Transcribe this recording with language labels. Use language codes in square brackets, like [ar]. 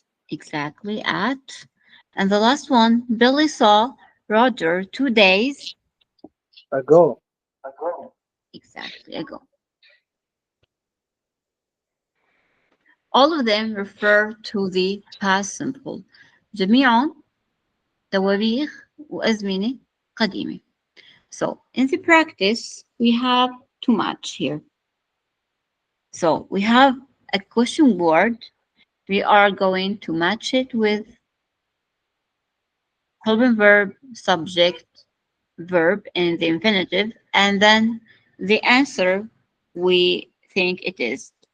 [en] exactly, at. And the last one, Billy saw Roger 2 days Ago. exactly ago. All of them refer to the past simple. [ar] جميعهم تواريخ وأزمنة قديمة. [en] So in the practice, we have to match here. So we have a question word. We are going to match it with helping verb, subject, verb in the infinitive, and then the answer we think it is.